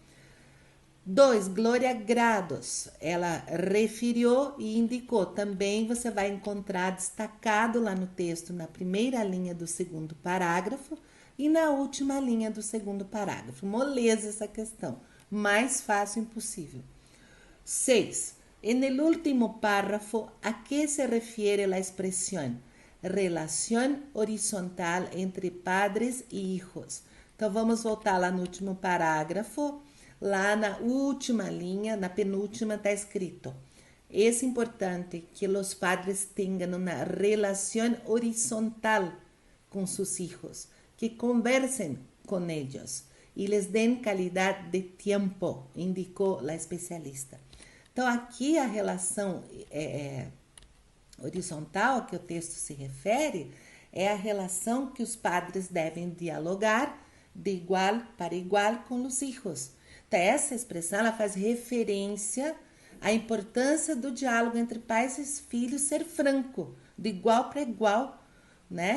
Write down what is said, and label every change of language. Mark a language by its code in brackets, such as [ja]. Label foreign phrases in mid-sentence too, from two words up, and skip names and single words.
[pt] 2. Glória Grados. Ela referiu e indicou. Também você vai encontrar destacado lá no texto, na primeira linha do segundo parágrafo e na última linha do segundo parágrafo. Moleza essa questão. Mais fácil impossível. 6. [es] En el último párrafo, ¿a qué se refiere la expresión? Relación horizontal entre padres e hijos. [pt] Então, vamos voltar lá no último parágrafo. Lá na última linha, na penúltima, está escrito: [es] es importante que los padres tengan una relación horizontal con sus hijos, que conversen con ellos y les den calidad de tiempo, [pt] indicou a especialista. Então, aqui a relação horizontal a que o texto se refere é a relação que os padres devem dialogar de igual para igual com os filhos. Então, essa expressão ela faz referência à importância do diálogo entre pais e filhos ser franco, de igual para igual, né?